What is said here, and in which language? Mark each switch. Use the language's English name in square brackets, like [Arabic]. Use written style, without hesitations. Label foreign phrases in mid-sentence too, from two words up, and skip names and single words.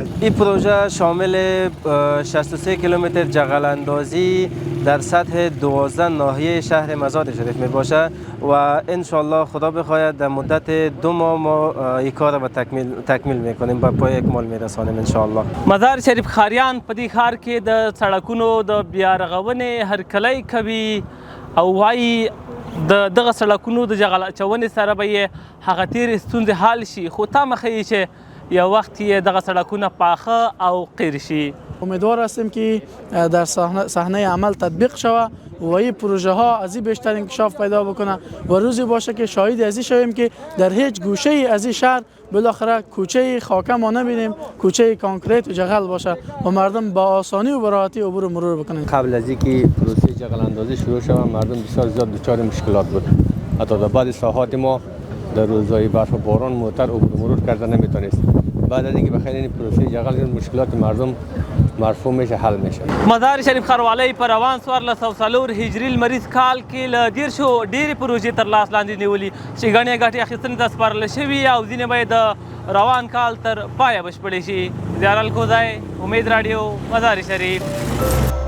[Persian] این پروژه شامل 63 کیلومتر جغل اندازی در سطح 12 ناحیه شهر مزار شریف می باشه و انشالله خدا بخواهد در مدت 2 ماه ما این کار را تکمیل میکنیم، به پای اکمال میرسانیم انشالله. [Pashto] مزار شریف ښاریان په دې ښار کې د سړکونو د بیا رغونې هرکلی کوي او وایي د دغه سړکونو د جغل اچونې سره به یې هغه تېرې ستونزې حل شي، خو تمه ښیي چې یو وخت یې دغه سړکونه پاخه او قیر شي. [Persian] امیدوار هستیم که در صحنه عمل تطبیق شود و این پروژه ها از این بیشتر انکشاف پیدا بکنه و روزی باشه که شاهد از این شویم که در هیچ گوشه ای از این شهر بالاخره کوچه خاکه ما نبینیم، کوچه کانکریت و جغل باشه و مردم با آسانی و راحتی عبور و مرور بکنن. قبل از اینکه پروسه جغل اندازی شروع شود مردم بسیار زیاد دچار مشکلات بود. حتی در بعضی ساحات ما در روزهای برف و باران موتر عبور و مرور کرده نمیتونست. بعد از اینکه بخیر این پروسه جغل مشکلات مردم مرفوع میشه، حل میشه. [Pashto] مزار شریف ښاروالۍ په روان 1404 هجري لمریز کال کې له 10 ډېرې پروژې تر لاس لاندې نیولي چې ګڼې ګټې اخیستنې ته سپارل شوي او ځینې به یې د روان کال تر پایه بشپړې شي. زیار الکوزی، امید راډیو، مزار شریف.